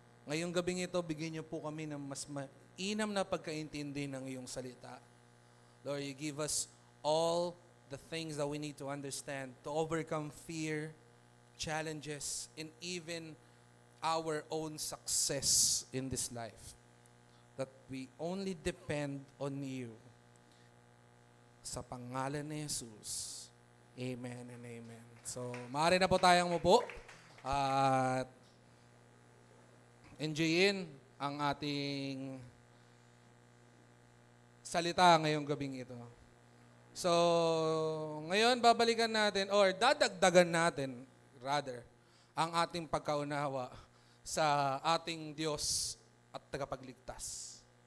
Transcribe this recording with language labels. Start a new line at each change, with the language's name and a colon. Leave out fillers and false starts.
Filipino: Ngayong gabing ito, bigyan niyo po kami ng mas mainam na pagkaintindi ng iyong salita.
English: Lord, you give us all the things that we need to understand to overcome fear, challenges, and even our own success in this life. That we only depend on you.
Filipino: Sa pangalan ni Jesus. Amen and amen. So, maaari na po tayong umupo at enjoyin ang ating salita ngayong gabing ito. So, ngayon babalikan natin or dadagdagan natin rather ang ating pagkaunawa sa ating Diyos at tagapagligtas.